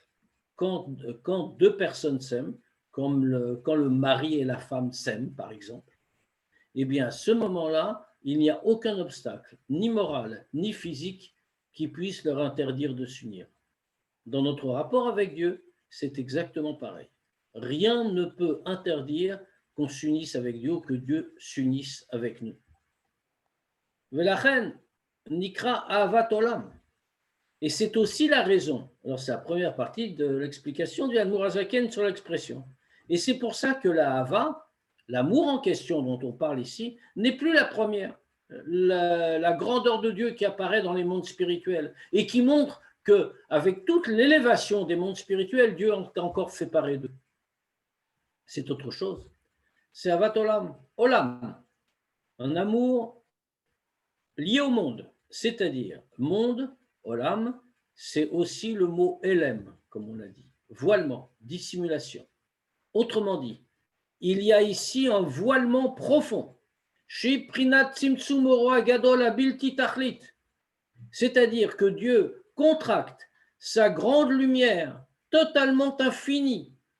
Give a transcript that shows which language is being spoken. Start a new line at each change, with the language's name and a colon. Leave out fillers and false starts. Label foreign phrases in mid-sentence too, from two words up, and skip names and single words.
French: Quand deux personnes s'aiment, quand le mari et la femme s'aiment, par exemple, eh bien, à ce moment-là, il n'y a aucun obstacle, ni moral, ni physique, qui puisse leur interdire de s'unir. Dans notre rapport avec Dieu, c'est exactement pareil. Rien ne peut interdire qu'on s'unisse avec Dieu, que Dieu s'unisse avec nous.
Hebrew: ולכן נקרא אהבת עולם.
French: Et c'est aussi la raison. Alors, c'est la première partie de l'explication du Admour HaZaken sur l'expression. Et c'est pour ça que la hava, l'amour en question dont on parle ici, n'est plus la première. La grandeur de Dieu qui apparaît dans les mondes spirituels et qui montre qu'avec toute l'élévation des mondes spirituels, Dieu a encore séparé d'eux. C'est autre chose. C'est
Hebrew: אהבת עולם.
French: Olam, un amour lié au monde, c'est-à-dire monde. Olam, c'est aussi le mot elem, comme on l'a dit, voilement, dissimulation. Autrement dit, il y a ici un voilement profond, c'est-à-dire que Dieu contracte sa grande lumière totalement infinie,